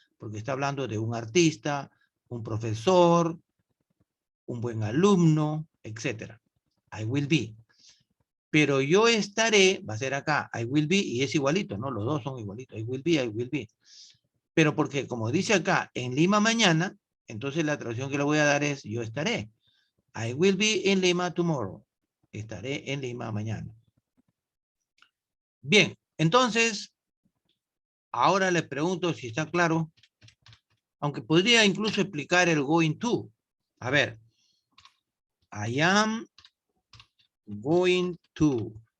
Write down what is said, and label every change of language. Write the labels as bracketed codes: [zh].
[es] Porque está hablando de un artista, un profesor, un buen alumno, etc. [en] I will be. [es] Pero yo estaré, va a ser acá, [en] I will be, [es] y es igualito, ¿no? Los dos son igualitos, [en] I will be, I will be. [es] Pero porque, como dice acá, en Lima mañana, entonces la traducción que le voy a dar es yo estaré. [en] I will be in Lima tomorrow. [es] Estaré en Lima mañana. Bien, entonces, ahora les pregunto si está claro, aunque podría incluso explicar el going to. A ver, [en] I am going to.